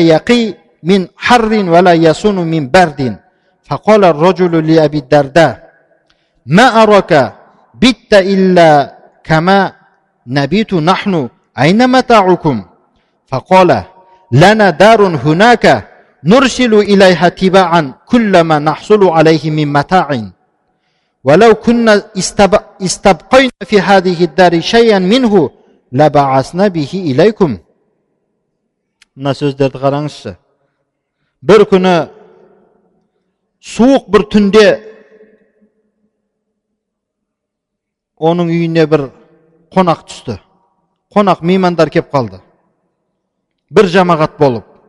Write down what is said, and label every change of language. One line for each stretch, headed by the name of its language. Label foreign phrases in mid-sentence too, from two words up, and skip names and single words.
Arabic: يقي من حر ولا يصون من برد فقال الرجل لأبي الدرداء ما أراك بت إلا كما نبيت نحن أين متاعكم فقال لنا دار هناك نرسل إليها تباعا كل ما نحصل عليه من متاع ولو كنا استبقينا في هذه الدار شيئا منه لبعثنا به إليكم.
Kazakh: Мына сөздерді қараңызшы. Бір күні суық бір түнде оның үйіне бір қонақ түсті. Қонақ меймандар кеп қалды. Бір жамағат болып.